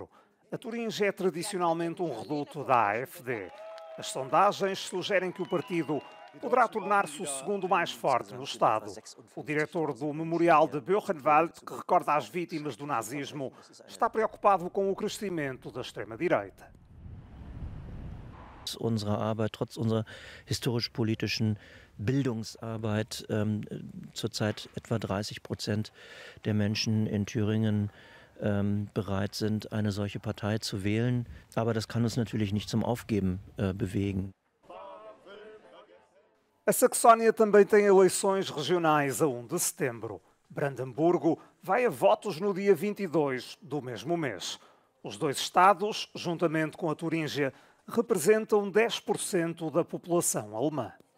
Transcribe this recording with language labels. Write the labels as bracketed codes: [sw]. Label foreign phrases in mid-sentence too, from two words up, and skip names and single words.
[pt] A Turíngia é tradicionalmente um reduto da AfD. As sondagens sugerem que o partido poderá tornar-se o segundo mais forte no Estado. O diretor do Memorial de Buchenwald, que recorda as vítimas do nazismo, está preocupado com o crescimento da extrema-direita. [de] Unserer Arbeit, trotz unserer historisch-politischen Bildungsarbeit, zurzeit etwa 30% der Menschen in Thüringen bereit sind, eine solche Partei zu wählen. Aber das kann uns natürlich nicht zum Aufgeben bewegen. [pt] A Saxónia também tem eleições regionais a 1 de setembro. Brandemburgo vai a votos no dia 22 do mesmo mês. Os dois estados, juntamente com a Turíngia, representam 10% da população alemã.